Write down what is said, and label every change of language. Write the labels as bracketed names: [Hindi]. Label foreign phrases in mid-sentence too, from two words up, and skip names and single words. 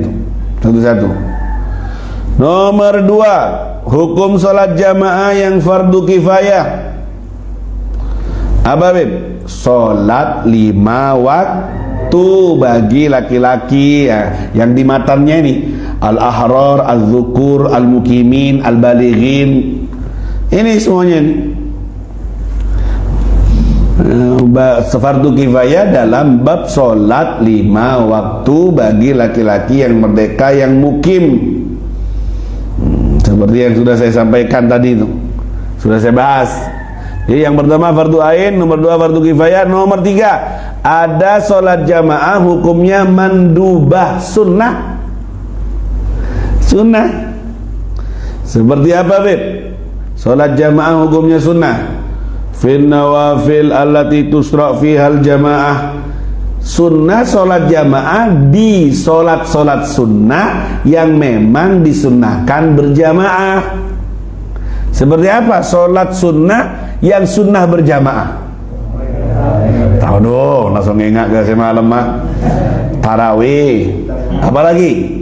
[Indonesian] Satu-satu. Nomor 2, hukum sholat jamaah yang fardu kifayah. Apa, Beb? Sholat 5 waktu bagi laki-laki, ya, yang di matanya ini [Arabic] الأحرار، الذكور، المقيمين، البالغين. [Indonesian] Ini semuanya nih. Fardu kifayah dalam bab sholat 5 waktu bagi laki-laki yang merdeka yang mukim. Seperti yang sudah saya sampaikan tadi itu, sudah saya bahas. Jadi yang pertama fardu ain, nomor 2 fardu kifayah, nomor 3 ada sholat jamaah hukumnya mandubah, sunnah. Sunnah. Seperti apa, Beb? Salat jamaah hukumnya sunnah. [Arabic] في النوافل التي تشرع فيها الجماعة. [Indonesian] Sunnah salat jamaah di salat-salat sunnah yang memang disunnahkan berjamaah. Seperti apa salat sunnah yang sunnah berjamaah? Tahu dong, langsung ingat ke semalam mah. Tarawih. Apa lagi?